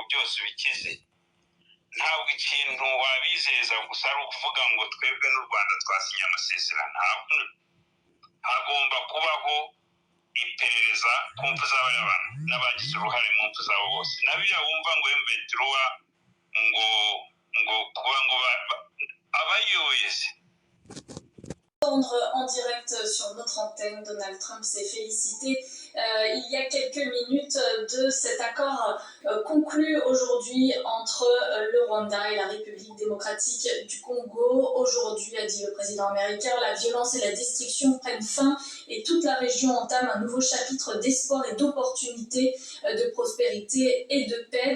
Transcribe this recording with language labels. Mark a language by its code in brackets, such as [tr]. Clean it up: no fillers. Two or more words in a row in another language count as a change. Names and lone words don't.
[rw] byose bikize ntabwo ikintu wabizeza gusa ari ukuvuga ngo twebwe n'u Rwanda twasinye amasezerano hagomba kubaho iperereza ku mpfu z'abariya bantu n'abagize uruhare mu mpfu zabo bose nabiya wumva ngo M23 ngo kuba ngo abayoboye se. [fr] En direct sur notre antenne, Donald Trump s'est félicité il y a quelques minutes de cet accord conclu aujourd'hui entre le Rwanda et la République démocratique du Congo. Aujourd'hui, a dit le président américain, la violence et la destruction prennent fin et toute la région entame un nouveau chapitre d'espoir et d'opportunité, de prospérité et de paix.